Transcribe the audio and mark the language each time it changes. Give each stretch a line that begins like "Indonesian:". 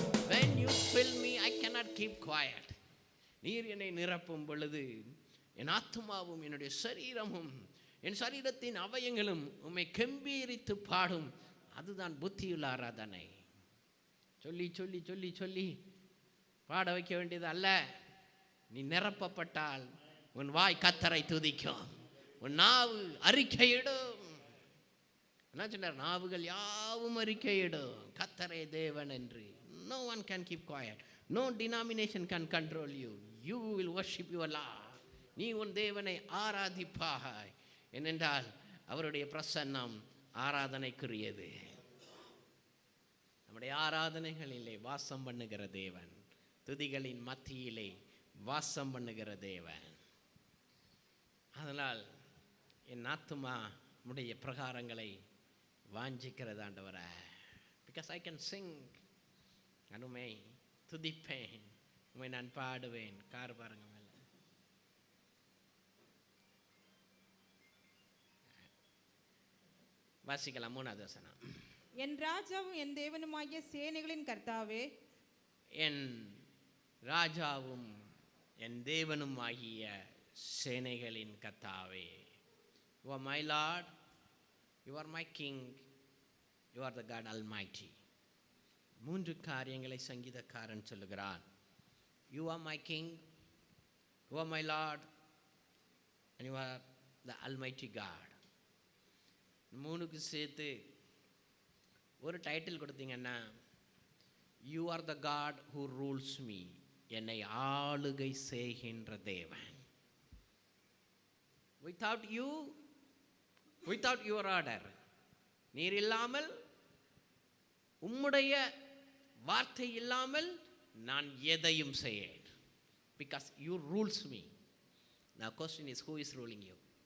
English: When you fill me, I cannot keep quiet.
Tamil: நீர் என்னை நிரப்பும் பொழுது என் ஆத்துமாவும் என்னுடைய சரீரமும் என் சரீரத்தின் அவயங்களும் உம்மை கம்பீரித்து பாடும். அதுதான் புத்தியுள்ள ஆராதனை. சொல்லி சொல்லி சொல்லி சொல்லி பாட வைக்க வேண்டியது அல்ல. நீ நிரப்பப்பட்டால் உன் வாய் கர்த்தரை துதிக்கும், உன் நாவு அறிக்கையிடும். என்ன சொன்னார்? நாவுகள் யாவும் அறிக்கையிடும் கர்த்தரே தேவன் என்று.
English: No one can keep quiet. No denomination can control you. You will worship your Lord.
Tamil: நீ உன் தேவனை ஆராதிப்பாய். ஏனென்றால் அவருடைய பிரசன்னம் ஆராதனைக்குரியது. நம்முடைய ஆராதனைகளிலே வாசம் பண்ணுகிற தேவன், துதிகளின் மத்தியிலே வாசம் பண்ணுகிற தேவன். அதனால் என் ஆத்துமா உடைய பிரகாரங்களை வாஞ்சிக்கிறது ஆண்டவரே.
English: Because I can sing.
Tamil: அனுமை துதிப்பேன், உண்மை நான் பாடுவேன். கார் பாருங்க மேல. வாசிக்கலாம் 3வது வசனம். என் ராஜாவும் என் தேவனுமாகிய சேனைகளின் கர்த்தாவே, என் ராஜாவும் என் தேவனும் ஆகிய சேனைகளின் கர்த்தாவே.
English: You are my Lord, you are my King, you are the God Almighty.
Tamil: 3 காரியங்களை சங்கீதக்காரன் சொல்லுகிறான்.
English: You are my King, you are my Lord, and you are the Almighty God.
Tamil: 3க்கு சேர்த்து ஒரு டைட்டில் கொடுத்தீங்கன்னா,
English: you are the God who rules me,
Tamil: என்னை ஆளுகை செய்கின்ற தேவன்.
English: without you, without your order,
Tamil: நீர் இல்லாமல், உம்முடைய வார்த்தை இல்லாமல் நான் எதையும் செய்யேன்.
English: Because you rules me. Now question is, who is ruling you?